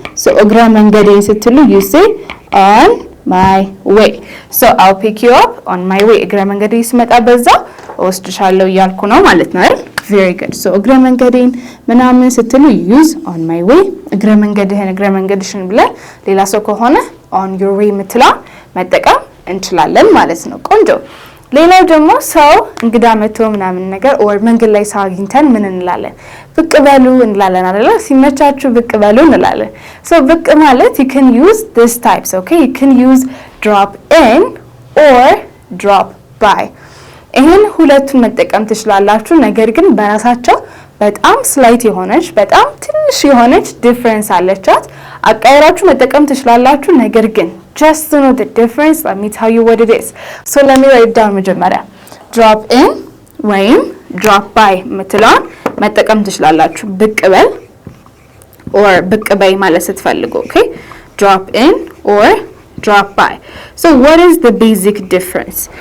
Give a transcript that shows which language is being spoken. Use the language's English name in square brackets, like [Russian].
[English] So [Amharic] እግረ መንገዴን ስትሉ [English] you say on my way. So I'll pick you up on my way. [Amharic] እግረ መንገዴን ስመጣ በዛ ወስድሻለሁ እያልኩ ነው ማለት ነው አይደል? [English] Very good. So [Amharic] እግረ መንገዴን ምናምን ስትሉ [English] use on my way. [Amharic] እግረ መንገድሽን ብለን ሌላ ሰው ከሆነ [English] on your way [Amharic] ምትላ መጠቀም እንችላለን ማለት ነው። ቆንጆ። ሌላው ደግሞ ሰው እንግዳ መጥቶ ምናምን ነገር or መንገድ ላይ ሰው አግኝተን ምን እንላለን? ብቅ በሉ እንላለን አይደል? ሲመቻችሁ ብቅ በሉ እንላለን። [English] So [Amharic] ብቅ ማለት [English] you can use this types, okay? You can use drop in or drop by. [Amharic] ይሄን ሁለቱን መጠቀም ትችላላችሁ። ነገር ግን በራሳቸው በጣም ስላይት የሆነች በጣም ትንሽ የሆነች ዲፈረንስ አለቻት። አቃይራችሁ መጠቀም ትችላላችሁ። ነገር ግን [English] just to know the difference, let me tell you what it is. So let me write it down [Amharic] መጀመሪያ [English] drop in ወይም drop by [Amharic] ምትለዋን መጠቀም ትችላላችሁ። ብቅ በል or ብቅ በይ ማለት ስትፈልጉ [English] okay? drop in or drop by. So what is the basic difference?